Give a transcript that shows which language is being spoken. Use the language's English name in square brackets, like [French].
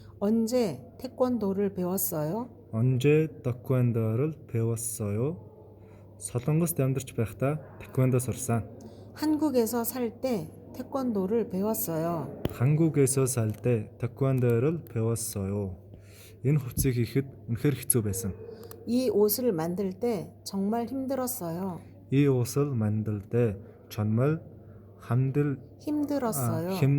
[Korean] 언제 태권도를 배웠어요? 언제 тэквондо를 배웠어요? [Mongolian] Солонгост амьдарч байхдаа тэквондо сурсан. [Korean] 한국에서 살 때 태권도를 배웠어요. 한국에서 살 때 тэквондо를 배웠어요. [Mongolian] Энэ хувцсыг хийхэд үнэхээр хэцүү байсан. [Korean] 이 옷을 만들 때 정말 힘들었어요. 이 옷을 만들 때 정말 힘들었어요.